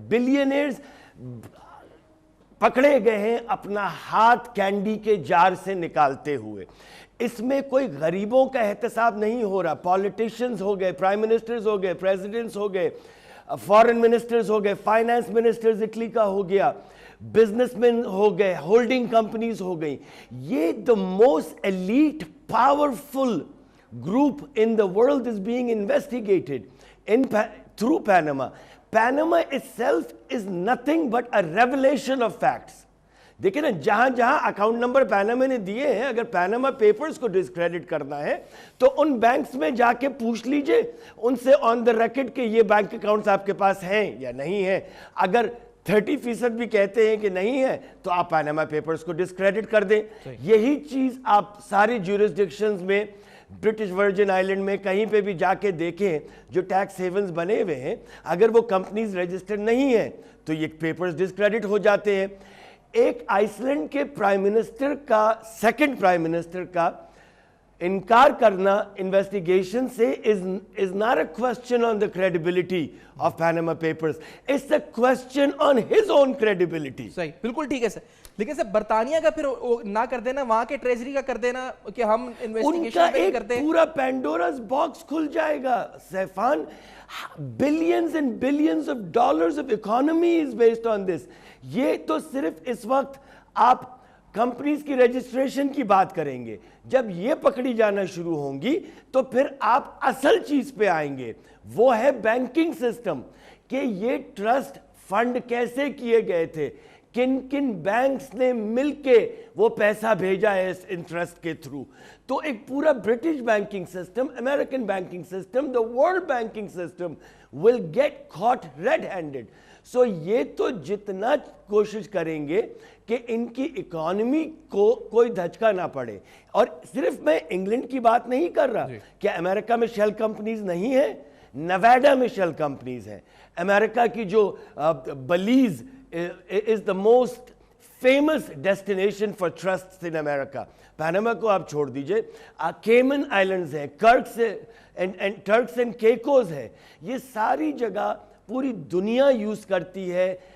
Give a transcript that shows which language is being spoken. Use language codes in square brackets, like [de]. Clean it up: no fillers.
[ur] Billionaires پکڑے گئے ہیں اپنا ہاتھ کینڈی کے جار سے نکالتے ہوئے. اس میں کوئی غریبوں کا احتساب نہیں ہو رہا. پولیٹیشنز ہو گئے، پرائم منسٹرز ہو گئے، پریزیڈنٹس ہو گئے، فارن منسٹرز ہو گئے، فائنانس منسٹرز اٹلی کا ہو گیا، بزنس مین ہو گئے، ہولڈنگ کمپنیز ہو گئی. [en] یہ the most elite powerful group in the world is being investigated through Panama. Panama itself is nothing but a revelation of facts. [ur] دیکھیں نا جہاں جہاں اکاؤنٹ نمبر پیناما نے دیے ہیں، اگر پیناما پیپرز کو ڈسکریڈٹ کرنا ہے تو ان بینکس میں جا کے پوچھ لیجئے ان سے آن دا ریکارڈ کہ یہ بینک اکاؤنٹس آپ کے پاس ہیں یا نہیں ہیں. اگر 30% بھی کہتے ہیں کہ نہیں ہے تو آپ پاناما پیپرز کو ڈسکریڈٹ کر دیں. یہی چیز آپ ساری جیورسڈکشنز میں، برٹش ورجن آئلینڈ میں کہیں پہ بھی جا کے دیکھیں جو ٹیکس ہیونز بنے ہوئے ہیں، اگر وہ کمپنیز رجسٹرڈ نہیں ہیں تو یہ پیپرز ڈسکریڈٹ ہو جاتے ہیں. ایک آئس لینڈ کے پرائم منسٹر کا، سیکنڈ پرائم منسٹر کا انکار کرنا انویسٹیگیشن سے [en] is not a question on the credibility of Panama Papers. [ur] It's a question on his own credibility. صحیح، بالکل ٹھیک ہے سر. لیکن سر برطانیہ کا پھر نہ کر دینا، وہاں کے ٹریجری کا کر دینا کہ ہم انویسٹیگیشن نہیں کرتے، ان کا ایک پورا پینڈوراز باکس کھل جائے گا. [en] سیفان، billions and billions of dollars of economy is based on this. [ur] یہ تو صرف اس وقت آپ کمپنیز کی رجسٹریشن کی بات کریں گے. جب یہ پکڑی جانا شروع ہوں گی تو پھر آپ اصل چیز پہ آئیں گے، وہ ہے بینکنگ سسٹم، کہ یہ ٹرسٹ فنڈ کیسے کیے گئے تھے، کن کن بینکس نے مل کے وہ پیسہ بھیجا ہے اس انٹرسٹ کے تھرو. تو ایک پورا British banking system, American banking system, [en] The world banking system will get caught red handed. [ur] سو یہ تو جتنا کوشش کریں گے کہ ان کی اکانومی کو کوئی دھچکا نہ پڑے. اور صرف میں انگلینڈ کی بات نہیں کر رہا، کیا امریکہ میں شیل کمپنیز نہیں ہیں؟ نویڈا میں شیل کمپنیز ہیں. امریکہ کی جو blaze [en] is the most famous destination for trusts in America. [ur] Panama کو آپ چھوڑ دیجئے، کیمن آئلینڈز ہیں، ٹرکس اینڈ کیکوز ہے. یہ ساری جگہ پوری دنیا یوز کرتی ہے.